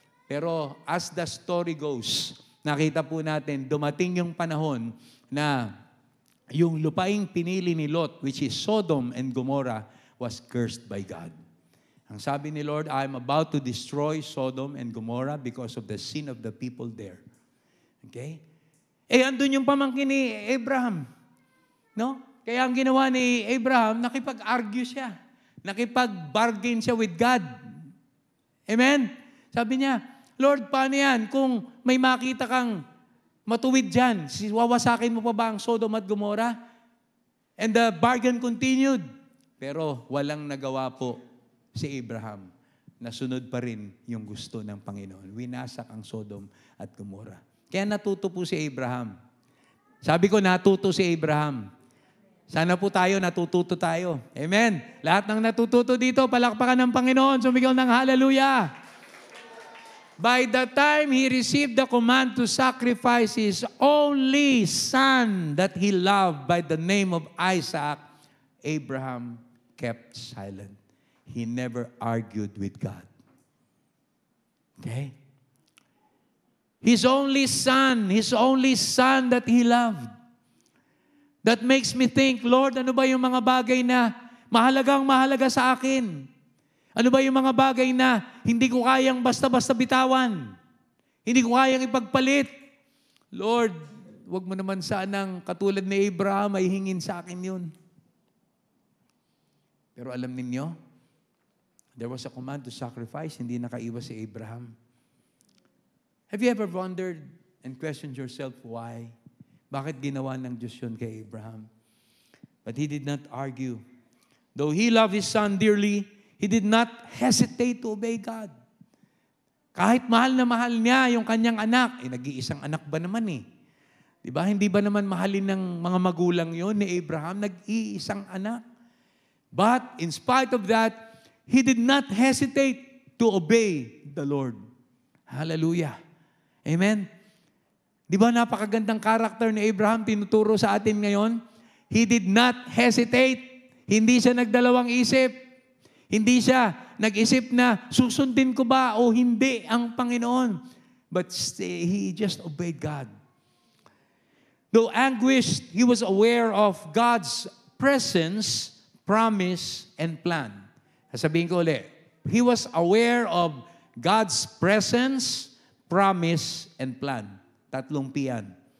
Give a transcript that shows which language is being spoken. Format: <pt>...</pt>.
<tl>Pero</tl> <en>as the story goes,</en> <tl>nakita po natin, dumating yung panahon na yung lupaing pinili ni Lot,</tl> <en>which is Sodom and Gomorrah, was cursed by God.</en> <tl>Ang sabi ni Lord,</tl> <en>I'm about to destroy Sodom and Gomorrah because of the sin of the people there.</en> <tl>Okay? Andun yung pamangkin ni Abraham. No? Kaya ang ginawa ni Abraham, nakipag-argue siya. Nakipag-bargain siya with God. Amen? Sabi niya, Lord, paano yan? Kung may makita kang matuwid dyan, wawasakin mo pa ba ang Sodom at Gomorrah?</tl> <en>And the bargain continued.</en> <tl>Pero walang nagawa po si Abraham. Nasunod pa rin yung gusto ng Panginoon. Winasak ang Sodom at Gomorrah. Kaya natuto po si Abraham. Sabi ko, natuto si Abraham. Sana po tayo, natututo tayo. Amen. Lahat ng natututo dito, palakpakan ng Panginoon. Sumigaw ng hallelujah.</tl> <en>By the time he received the command to sacrifice his only son that he loved by the name of Isaac, Abraham kept silent. He never argued with God. Okay? His only son that he loved. That makes me think,</en> <tl>Lord, ano ba yung mga bagay na mahalaga sa akin? Ano ba yung mga bagay na hindi ko kayang basta-basta bitawan? Hindi ko kayang ipagpalit? Lord, wag mo naman sanang katulad ni Abraham ay hingin sa akin yun. Pero alam ninyo,</tl> <en>there was a command to sacrifice,</en> <tl>hindi nakaiwas si Abraham.</tl> <en>Have you ever wondered and questioned yourself why?</en> <tl>Bakit ginawa ng Diyos yun kay Abraham?</tl> <en>But he did not argue. Though he loved his son dearly, he did not hesitate to obey God.</en> <tl>Kahit mahal na mahal niya yung kanyang anak, nag-iisang anak ba naman eh? Diba? Hindi ba naman mahalin ng mga magulang yon ni Abraham? Nag-iisang anak.</tl> <en>But in spite of that, he did not hesitate to obey the Lord.</en> <tl>Hallelujah. Amen. Di ba napakagandang karakter ni Abraham tinuturo sa atin ngayon?</tl> <en>He did not hesitate.</en> <tl>Hindi siya nagdalawang isip. Hindi siya nag-isip na susundin ko ba o hindi ang Panginoon.</tl> <en>But he just obeyed God. Though anguished, he was aware of God's presence, promise, and plan.</en> <tl>Sasabihin ko ulit,</tl> <en>he was aware of God's presence, promise, and plan.</en> <tl>Tatlong piyan.</tl>